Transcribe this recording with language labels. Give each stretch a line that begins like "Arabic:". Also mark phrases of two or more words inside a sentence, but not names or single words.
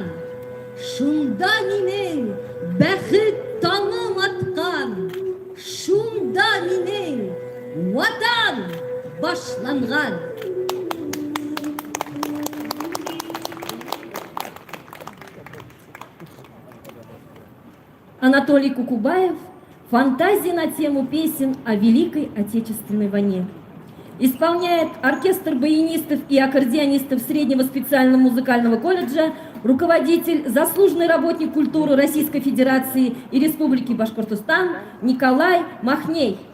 Bashkir: Шунда минең бәхет таңым аткан, шунда минең ватан башланган.
Russian: Анатолий Кукубаев. Фантазии на тему песен о Великой Отечественной войне. Исполняет оркестр баянистов и аккордеонистов Среднего специального музыкального колледжа, руководитель, заслуженный работник культуры Российской Федерации и Республики Башкортостан Николай Махней.